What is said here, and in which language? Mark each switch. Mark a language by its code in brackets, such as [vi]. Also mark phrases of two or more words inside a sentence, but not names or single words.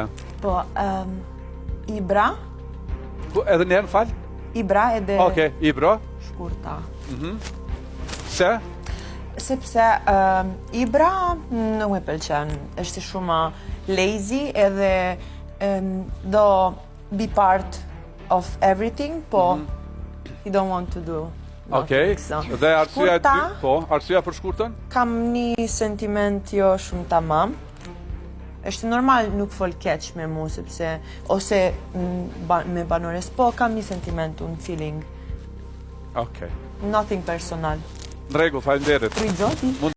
[sq] Po, Ibra. Edhe njerën falë? Ibra edhe Oke, Ibra. shkurta. Se? Sepse Ibra nuk me pëlqen, është shumë lazy edhe do [en] be part of everything, [sq] po [en] he don't want to do. [sq] Okej, dhe arsyeja e dy, po, arsyeja për shkurtën? Kam një sentiment jo shumë tamam. Është normal nuk fol keq me mu, sepse ose me banores, po kam një sentiment, un feeling. Okej. [en] Nothing personal. [sq] Në rregull, faleminderit. Prit zoti.